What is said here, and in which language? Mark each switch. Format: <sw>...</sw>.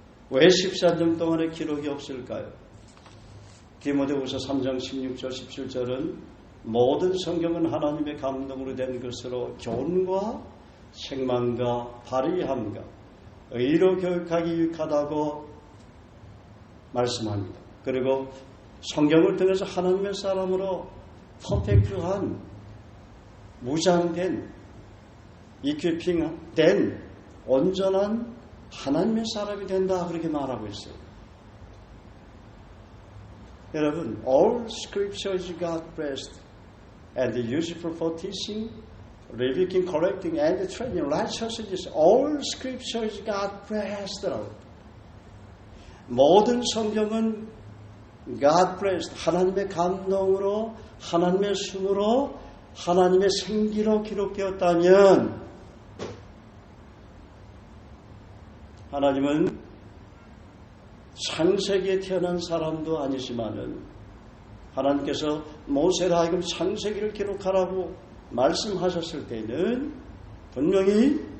<ko>왜 14년 동안의 기록이 없을까요? 디모데후서 3장 16절 17절은 모든 성경은 하나님의 감동으로 된 것으로 교훈과 책망과 발의함과 의로 교육하기 유익하다고 말씀합니다. 그리고 성경을 통해서 하나님의 사람으로 퍼펙트한 무장된 이퀴핑된 온전한 하나님의 사람이 된다 그렇게 말하고 있어요. 여러분,</ko> <en>all scripture is God-breathed and useful for teaching, rebuking, correcting, and training righteousness. All scripture is God-breathed.</en> <ko>모든 성경은 God-breathed, 하나님의 감동으로, 하나님의 숨으로, 하나님의 생기로 기록되었다면 하나님은 창세기에 태어난 사람도 아니지만은 하나님께서 모세라 하여금 창세기를 기록하라고 말씀하셨을 때는 분명히</ko>